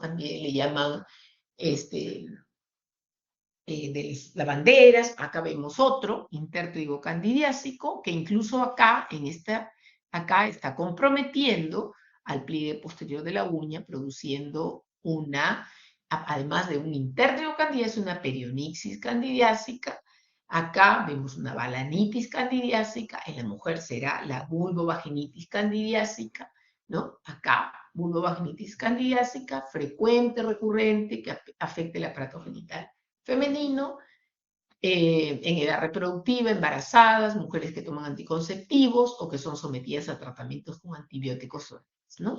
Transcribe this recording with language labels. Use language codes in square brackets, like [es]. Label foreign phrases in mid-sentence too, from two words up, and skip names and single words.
[es] También le llaman de lavanderas. Acá vemos otro intértrigo candidiásico que incluso acá, acá está comprometiendo al pliegue posterior de la uña, produciendo además de un intértrigo candidiásico, una perionixis candidiásica. Acá vemos una balanitis candidiásica, en la mujer será la vulvovaginitis candidiásica, ¿no? Acá, vulvovaginitis candidiásica, frecuente, recurrente, que afecte el aparato genital femenino, en edad reproductiva, embarazadas, mujeres que toman anticonceptivos o que son sometidas a tratamientos con antibióticos, ¿no?